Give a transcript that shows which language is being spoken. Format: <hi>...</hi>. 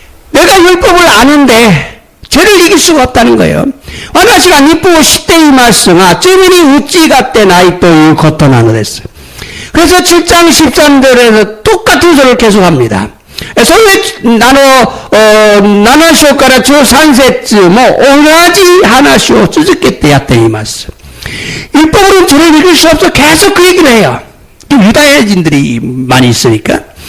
<ko>내가 율법을 아는데 죄를 이길 수가 없다는 거예요.</ko> <ja>私が律法を知っていますが罪に打ち勝ってないということなのです。</ja> <ko>그래서 7장 13절에서 똑같은 소리를 계속합니다.</ko> <ja>それで7章から13節も同じ話を続けてやっています。</ja> <ko>율법으로는 죄를 이길 수 없어. 계속 그 얘기를 해요. 유다인들이 많이 있으니까.</ko>